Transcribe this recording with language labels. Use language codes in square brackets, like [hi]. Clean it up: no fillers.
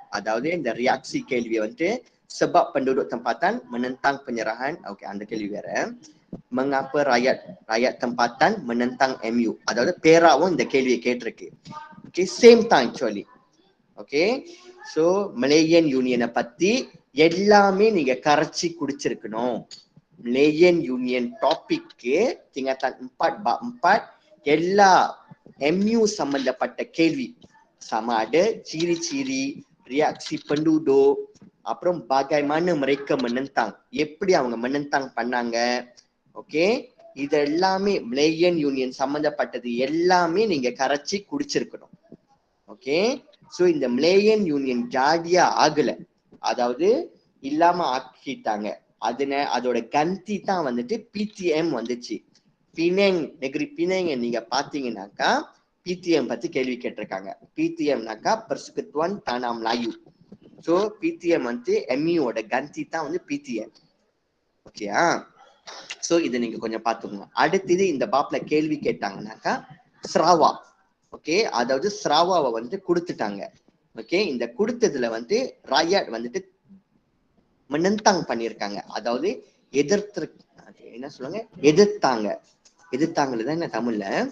[ta] அதாவது இந்த [ms] reaksi [ta] கேள்வியை வந்துட்டு [ms] sebab penduduk tempatan menentang penyerahan. [ta] Okay, அந்த கேள்வி வேற. [ms] mengapa rakyat tempatan menentang MU, [ta] அதாவது பேராவும் இந்த கேள்வியை கேட்டிருக்கு. ஓகே, சேம் தான் ஆக்சுவலி. ஓகே, சோ மலேயன் யூனியனை பத்தி எல்லாமே நீங்க கரைச்சி குடிச்சிருக்கணும். மலேயன் யூனியன் டாபிக்கு tingkatan 4 bab 4 எல்லா MU சம்பந்தப்பட்ட கேள்வி, [ms] sama ada ciri-ciri reaksi penduduk, [ta] அப்புறம் [ms] bagaimana mereka menentang, [ta] எப்படி அவங்க menentang பண்ணாங்க. ஓகே, இது எல்லாமே மலேயன் யூனியன் சம்பந்தப்பட்டது எல்லாமே நீங்க கரைச்சி குடிச்சிருக்கணும். ஓகே, சோ இந்த மலேயன் யூனியன் ஜாதியா ஆகல, அதாவது இல்லாம ஆக்கிட்டாங்க. அதோட கந்தி தான் வந்துட்டு PTM வந்துச்சு. நெகிரி பினேங் நீங்க பாத்தீங்கன்னாக்கா PTM பத்தி கேள்வி கேட்டிருக்காங்க. [ms] PTMனாக்கா Persekutuan Tanah Melayu. [ta] So PTM வந்து MUவோட கந்தி தான் வந்து PTM. ஓகேயா? சோ இதை நீங்க கொஞ்சம் பாத்துக்கோங்க. அடுத்தது இந்த பாப்ல கேள்வி கேட்டாங்கன்னாக்கா ஸ்ராவா. ஓகே, அதாவது ஸ்ராவாவை வந்து கொடுத்துட்டாங்க. ஓகே, இந்த கொடுத்ததுல வந்து ராயாட் வந்துட்டு menentang பண்ணிருக்காங்க, அதாவது எதிர்த்து, என்ன சொல்லுங்க, எதிர்த்தாங்கதான் என்ன தமிழ்ல.